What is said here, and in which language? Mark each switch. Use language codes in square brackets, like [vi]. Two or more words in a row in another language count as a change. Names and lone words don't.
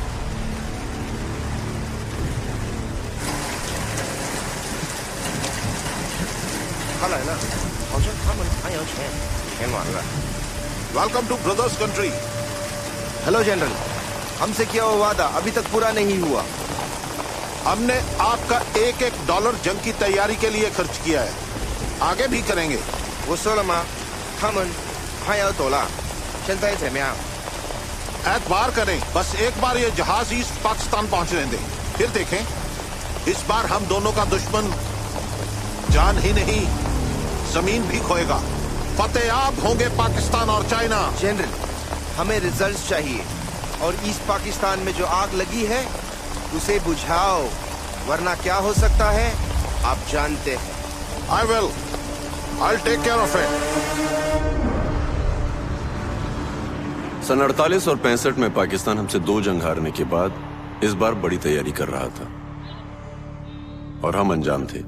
[en] Welcome to brothers country. Hello General, [hi] हमसे किया हुआ वादा अभी तक पूरा नहीं हुआ। हमने आपका एक एक डॉलर जंग की तैयारी के लिए खर्च किया है, आगे भी करेंगे। [zh] 我说了吗？他们快要走了，现在怎么样？ [hi] एतबार करें, बस एक बार ये जहाज ईस्ट पाकिस्तान पहुंचने दें, फिर देखें। इस बार हम दोनों का दुश्मन जान ही नहीं, जमीन भी खोएगा। फतेहाब होंगे पाकिस्तान और चाइना। जनरल, हमें रिजल्ट्स चाहिए और ईस्ट पाकिस्तान में जो आग लगी है उसे बुझाओ, वरना क्या हो सकता है आप जानते हैं। [en] I'll take care of it. [hi] सन 48 और 65 में पाकिस्तान हमसे 2 जंग हारने के बाद इस बार बड़ी तैयारी कर रहा था और हम अनजान थे।